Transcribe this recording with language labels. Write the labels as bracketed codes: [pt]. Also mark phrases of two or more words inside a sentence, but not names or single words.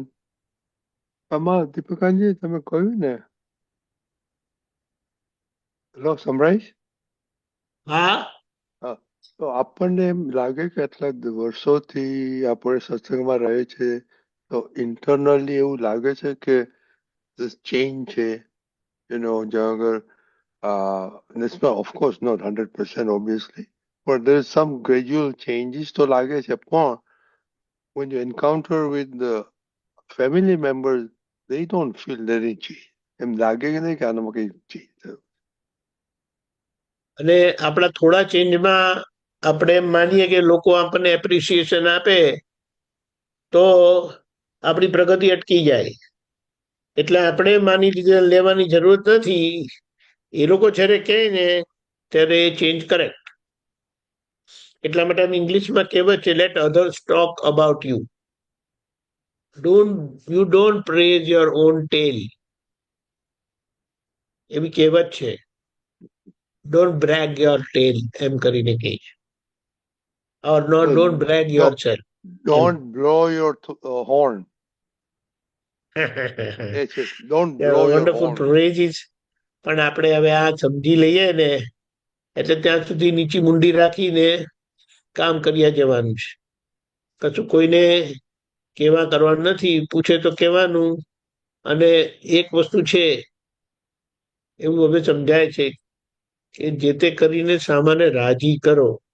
[gu] આમાં દીપકાનજી તમે કહ્યું ને, હેલો, સંભળાય? હા, તો આપણને એમ લાગે કે આટલા વર્ષોથી આપણે સત્સંગમાં રહે છે, તો ઇન્ટરનલી એવું લાગે છે કે ચેન્જ છે, જ્યાં આગળ [en] of course not 100% obviously, but there is some gradual changes [gu] તો લાગે છે. [en] પણ when you encounter with the family members, they don't feel any change. [gu] એમ લાગે કે નહીં કે આનામાં કઈ ચેન્જ થયું? અને આપણા થોડા ચેન્જમાં આપણે એમ માનીએ કે લોકો આપણને એપ્રિસિએશન આપે તો આપણી પ્રગતિ અટકી જાય. એટલે આપણે માની લેવાની જરૂરત નથી. એ લોકો જ્યારે કહે ને ત્યારે ચેન્જ કરે. એટલા માટે ઇંગ્લિશમાં કહેવત છે, [en] let others talk about you, you don't praise your own tail. [gu] એવી કહેવત છે. [en] don't brag your tail [gu] એમ કરીને કહે છે. [en] or don't brag yourself. Don't blow your horn. Don't blow your wonderful horn. praises. [gu] પણ આપણે હવે આ સમજી લઈએ ને, એટલે ત્યાં સુધી નીચી મુંડી રાખીને કામ કર્યા જવાનું છે. કશું કોઈને કેવા કરવાનું નથી. પૂછે તો કહેવાનું. અને એક વસ્તુ છે એવું હવે સમજાય છે કે જે તે કરીને સામાને રાજી કરો.